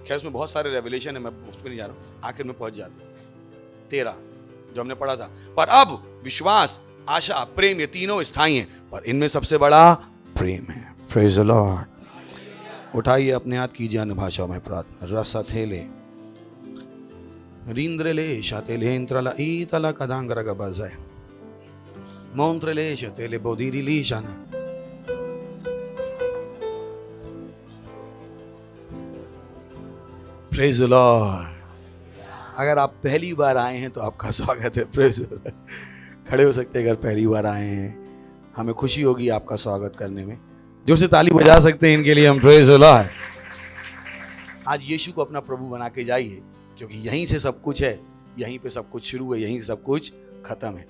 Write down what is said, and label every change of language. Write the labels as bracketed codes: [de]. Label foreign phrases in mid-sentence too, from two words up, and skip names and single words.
[hi] खैर उसमें बहुत सारे रेवलेशन है, मैं उस पर नहीं जा रहा हूं, आखिर में पहुंच जाते हैं। 13 जो हमने पढ़ा था, पर अब विश्वास, आशा, प्रेम, ये तीनों स्थायी हैं, पर इनमें सबसे बड़ा प्रेम है। [en] Praise the Lord. [hi] उठाइए अपने हाथ, कीजिए अन्य भाषाओं में प्रार्थना। रसथेले रींद्रले शातेले इंत्रला ईतला कदांगरा का बजाय मोंत्रले शातेले बोधिरिली शाना। [en] Praise the Lord. [hi] अगर आप पहली बार आए हैं तो आपका स्वागत है। [en] Praise the Lord. [hi] खड़े हो सकते हैं अगर पहली बार आए हैं, हमें खुशी होगी आपका स्वागत करने में। जोर से ताली बजा सकते हैं इनके लिए हम। [en] Praise the Lord. [hi] आज यीशु को अपना प्रभु बना के जाइए, क्योंकि यहीं से सब कुछ है, यहीं पे सब कुछ शुरू है, यहीं से सब कुछ खत्म है।